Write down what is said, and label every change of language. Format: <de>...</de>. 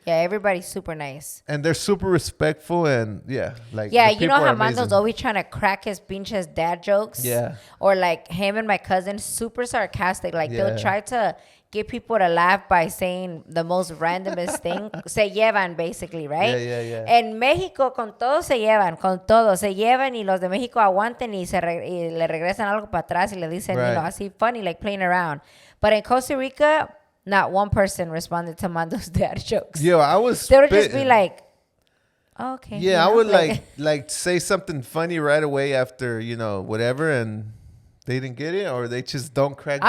<en>Yeah, everybody's super nice. And they're super respectful, and like you know how Mando's always trying to crack his pinches dad jokes. Yeah. Or like him and my cousin, super sarcastic. Like Yeah. they'll try to get people to laugh by saying the most randomest thing.</en> <es>Se llevan,</es> <en>basically, right? Yeah.</en> <es>En México, con todo se llevan, con todo. Se llevan y los de México aguanten y le regresan algo para atrás y le dicen,</es> <en>Right.</en> <es>así</es> <en>funny, like playing around. But in Costa Rica, not one person responded to Mando's dad jokes. Yo, I was. They would just be spitting. like, oh, okay. Yeah, I would like say something funny right away after, whatever, and they didn't get it, or they just don't crack</en>